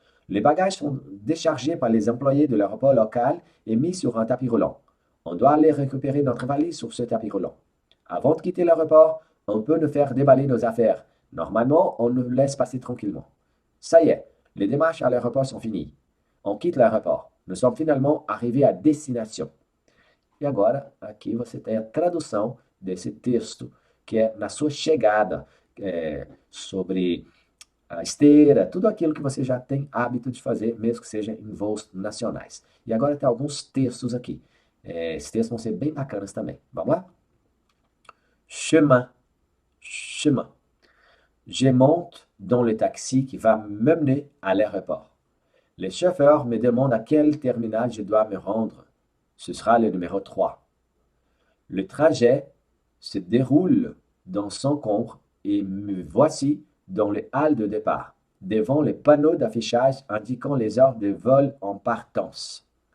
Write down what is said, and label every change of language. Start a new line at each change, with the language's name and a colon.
French: Les bagages sont déchargés par les employés de l'aéroport local et mis sur un tapis roulant. On doit aller récupérer notre valise sur ce tapis roulant. Avant de quitter l'aéroport, on peut nous faire déballer nos affaires. Normalement, on nous laisse passer tranquillement. Ça y est, les démarches à l'aéroport sont finies. On quitte l'aéroport. Nous sommes finalement arrivés à destination.
Portuguese: E agora, aqui você tem a tradução desse texto, que é na sua chegada, sobre a esteira, tudo aquilo que você já tem hábito de fazer, mesmo que seja em voos nacionais. E agora tem alguns textos aqui. Esses textos vão ser bem bacanas também. Vamos lá? Chemin. Chemin.
French: Je monte dans le taxi qui va m'emmener à l'aéroport. Le chauffeur me demande à quel terminal je dois me rendre. Ce sera le numéro 3. Le trajet se déroule dans son cours et me voici dans les halles de départ, devant les panneaux d'affichage indiquant les heures de vol en partance.